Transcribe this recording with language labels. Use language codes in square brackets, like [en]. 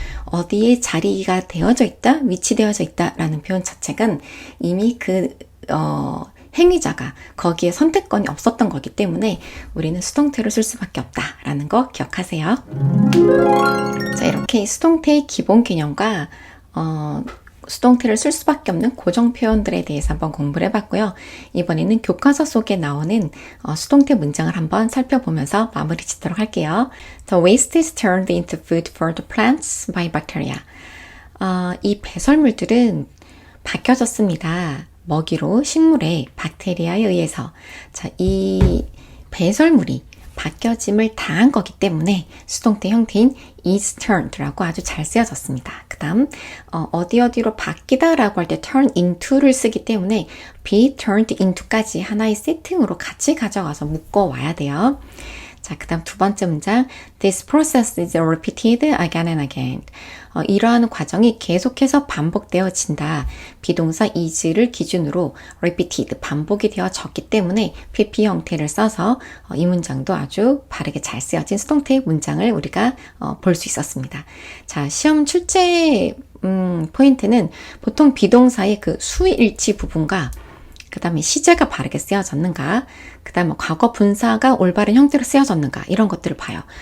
[ko] 어디에 자리가 되어져 있다, 위치되어져 있다 라는 표현 자체가 이미 그 행위자가 거기에 선택권이 없었던 거기 때문에 우리는 수동태로 쓸 수밖에 없다라는 거 기억하세요. 자, 이렇게 수동태의 기본 개념과 수동태를 쓸 수밖에 없는 고정 표현들에 대해서 한번 공부를 해봤고요. 이번에는 교과서 속에 나오는 수동태 문장을 한번 살펴보면서 마무리 짓도록 할게요. [en] The waste is turned into food for the plants by bacteria. [ko] 이 배설물들은 바뀌어졌습니다. 먹이로 식물의 박테리아에 의해서. 자, 이 배설물이 바뀌어짐을 당한 거기 때문에 수동태 형태인 is turned라고 아주 잘 쓰여졌습니다. 그 다음 어디로 바뀌다 라고 할 때 turn into를 쓰기 때문에 be turned into까지 하나의 세팅으로 같이 가져가서 묶어와야 돼요. 자, 그 다음 두 번째 문장. [en] This process is repeated again and again. [ko] 이러한 과정이 계속해서 반복되어진다. 비동사 is를 기준으로 repeated, 반복이 되어졌기 때문에 PP 형태를 써서 이 문장도 아주 바르게 잘 쓰여진 수동태 문장을 우리가 볼 수 있었습니다. 자, 시험 출제 포인트는 보통 비동사의 그 수일치 부분과 그 다음에 시제가 바르게 쓰여졌는가, 그 다음에 과거 분사가 올바른 형태로 쓰여졌는가, 이런 것들을 봐요.